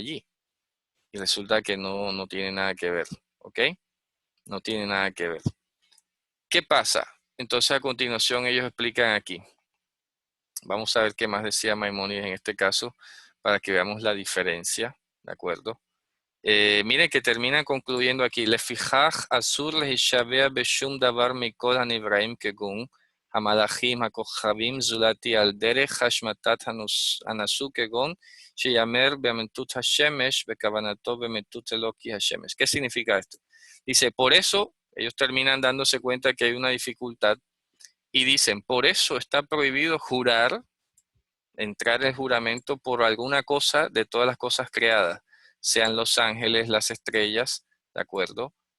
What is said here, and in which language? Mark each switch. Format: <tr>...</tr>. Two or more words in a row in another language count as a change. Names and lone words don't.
<es>Y resulta que no tiene nada que ver, ¿ok? No tiene nada que ver. ¿Qué pasa? Entonces a continuación ellos explican aquí. Vamos a ver qué más decía Maimónides en este caso para que veamos la diferencia, ¿de acuerdo? Miren que termina concluyendo aquí.</es> <he>לפיכך אסור להשבע בשום דבר מכל הנבראים כגון המלאכים הכוכבים זולתי על דרך השמעת הנשוא כגון שיאמר באמונת השמש בכוונתו באמונת אלוהי השמש.</he> <es>¿Qué significa esto? Dice, por eso ellos terminan dándose cuenta que hay una dificultad y dicen, por eso está prohibido jurar, entrar en juramento por alguna cosa de todas las cosas creadas, sean los ángeles, las estrellas, ¿de acuerdo?</es>